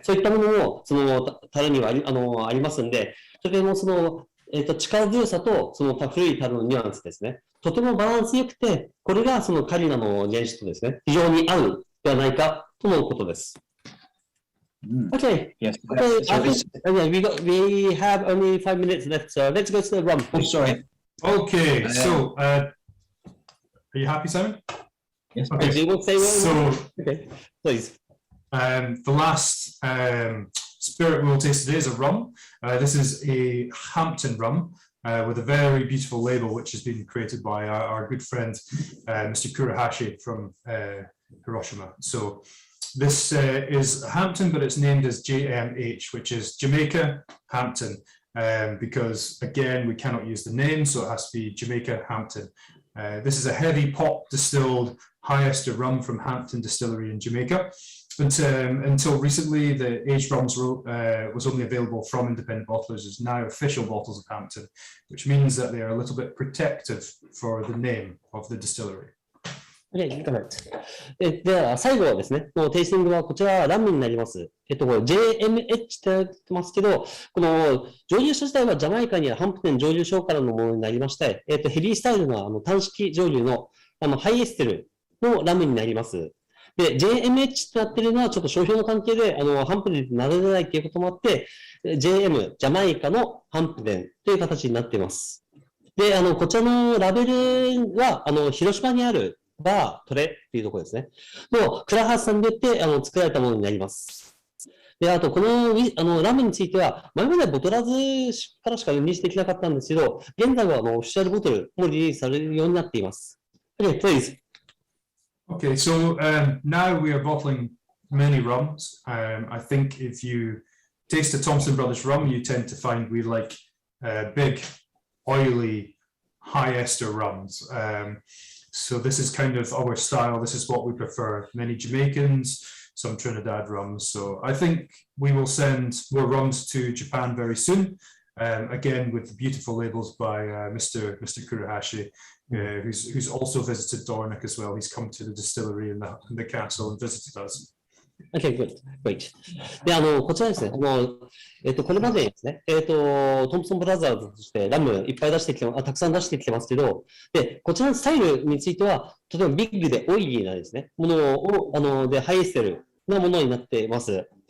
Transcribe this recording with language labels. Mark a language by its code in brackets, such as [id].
[ja] そういったものも、樽にはありますんで、とても力強さと、古い樽のニュアンスですね。とてもバランス良くて、これがカリナの原酒とですね、非常に合うではないかとのことです。 [en] Okay. Yes. Okay. We have only 5 minutes left, so let's go to the rum. Oh, sorry. Okay. So, are you happy, Simon? Yes. Okay. Do you want to say So, okay, please. The last spirit we'll taste today is a rum. This is a Hampton rum with a very beautiful label, which has been created by our good friend, Mr. Kurohashi from Hiroshima. So, this is Hampton, but it's named as JMH, which is Jamaica Hampton, because again, we cannot use the name, so it has to be Jamaica Hampton. This is a heavy pot distilled high ester rum from Hampton Distillery in Jamaica. But until recently, the aged rums was only available from independent bottlers. It's now official bottles of Hampton, which means that they are a little bit protective for the name of the distillery. Okay, correct. [ja] では、最後はですね、テイスティングはこちらラムになります。これ JMH って言ってますけど、この蒸留所自体はジャマイカにあるハンプテン蒸留所からのものになりまして、ヘビースタイルの単式蒸留のハイエステルのラムになります。で、JMH ってなってるのはちょっと商標の関係で、ハンプテンってなれないということもあって、JM、ジャマイカのハンプテンという形になっています。で、こちらのラベルは、広島にあるバートレっていうところですね。のクラハースさんによって作られたものになります。で、あと、このラムについては、前まではボトラーズからしかリリースできなかったんですけど、現在はオフィシャルボトルもリリースされるようになっています。 [en] Okay, please. Okay, so now we are bottling many rums. I think if you taste a Thompson Brothers rum, you tend to find we like big, oily, high ester rums. So this is kind of our style. This is what we prefer. Many Jamaicans some Trinidad rums. So I think we will send more rums to Japan very soon. Again, with the beautiful labels by Mr. Kurohashi, who's also visited Dornoch as well. He's come to the distillery in the castle and visited us. Okay, good. Great. [ja] で、こちらですね、これまでですね、トンプソンブラザーズとしてラムいっぱい出してきて、たくさん出してきてますけど、で、こちらのスタイルについては、とてもビッグでオイリーなですね、ものを、で、ハイエステルなものになっています。